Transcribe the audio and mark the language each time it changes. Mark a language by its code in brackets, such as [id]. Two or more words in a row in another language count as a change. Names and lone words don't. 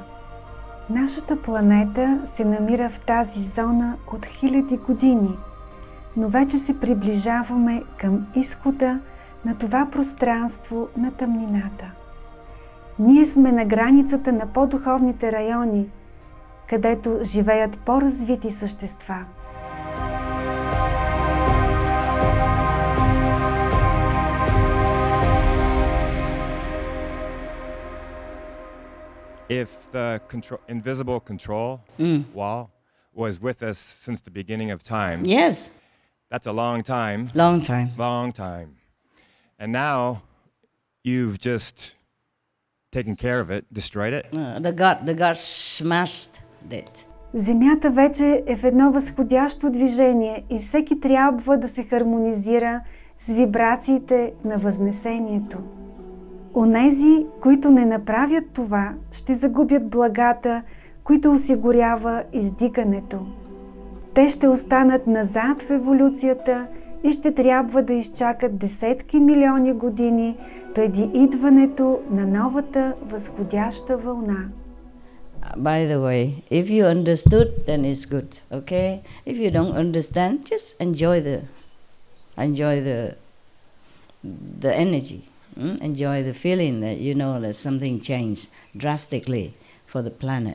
[bg] Нашата планета се намира в тази зона от хиляди години, но вече се приближаваме към изхода на това пространство на тъмнината. Ние сме на границата на по-духовните райони, където живеят по-развити същества. [en] If the invisible control wall was with us since the beginning of time, Yes, that's a long time. long time. Long time. And now you've just taken care of it, destroyed it. The God smashed it. [bg] Земята вече е в едно възходящо движение и всеки трябва да се хармонизира с вибрациите на възнесението. Онези, които не направят това, ще загубят благата, които осигурява издигането. Те ще останат назад в еволюцията и ще трябва да изчакат десетки милиони години преди идването на новата възходяща вълна. [en] By the way, if you understood, then it's good, okay? If you don't understand, just enjoy the energy. Enjoy the feeling that you know that something changed drastically for the planet.